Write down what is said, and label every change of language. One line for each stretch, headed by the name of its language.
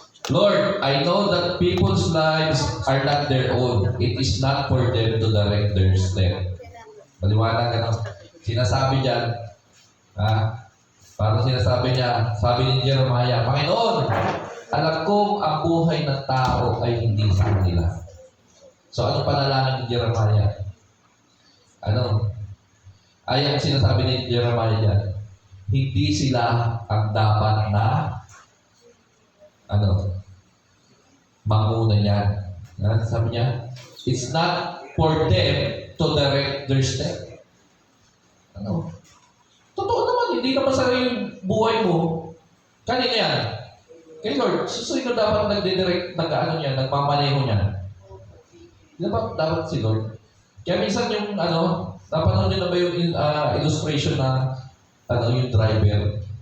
English: Lord, I know that people's lives are not their own. It is not for them to direct their step.
Filipino: Maliwanag ano? Sinasabi dyan, parang sinasabi niya, sabi ni Jeremiah, Panginoon, alam kong ang buhay ng tao ay hindi sa kanila. So, ano panalangin ni Jeremiah? Ay ang sinasabi ni Jeremiah dyan, hindi sila ang dapat na manguna niyan. Sabi niya,
English: it's not for them to direct their step.
Filipino: Totoo naman, hindi naman sa yung buhay mo. Kanina yan. Kay Lord, sino dapat nagdidirect, nagmamaneho niya? Dapat si Lord. Kaya minsan yung napanood nyo na ba yung illustration na yung driver?